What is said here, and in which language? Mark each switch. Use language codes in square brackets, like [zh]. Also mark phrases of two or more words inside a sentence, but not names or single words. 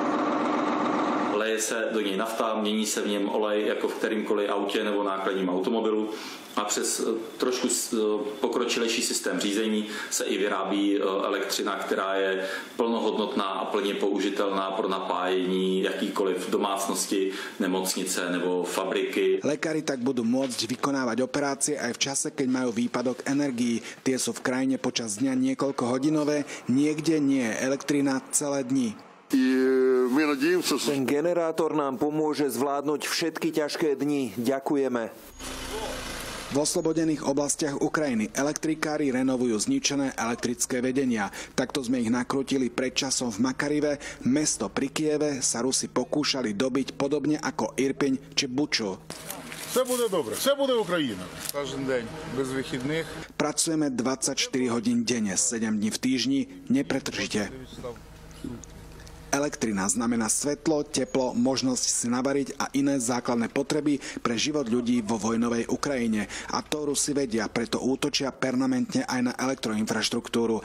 [cs] Leje se do něj nafta, mění se v něm olej jako v kterýmkoliv autě nebo nákladním automobilu a přes trošku pokročilejší systém řízení se i vyrábí elektřina, která je plnohodnotná a plně použitelná pro napájení jakýkoliv domácnosti, nemocnice nebo fabriky. [sk] Lekári tak budú môcť vykonávať operácie aj v čase, keď majú výpadok energií. Tie sú v krajine počas dňa niekoľkohodinové, niekde nie je elektrina celé dni. Ten generátor nám pomôže zvládnuť všetky ťažké dni. Ďakujeme. V oslobodených oblastiach Ukrajiny elektrikári renovujú zničené elektrické vedenia. Takto sme ich nakrútili pred časom v Makarive. Mesto pri Kieve sa Rusi pokúšali dobiť podobne ako Irpiň či Buču. [uk] Все буде добре, все буде Україна. Кожен день, без вихідних. [sk] Pracujeme 24 hodín denne, 7 dní v týždni, nepretržite. Elektrina znamená svetlo, teplo, možnosť si navariť a iné základné potreby pre život ľudí vo vojnovej Ukrajine. A to Rusi vedia, preto útočia permanentne aj na elektroinfraštruktúru.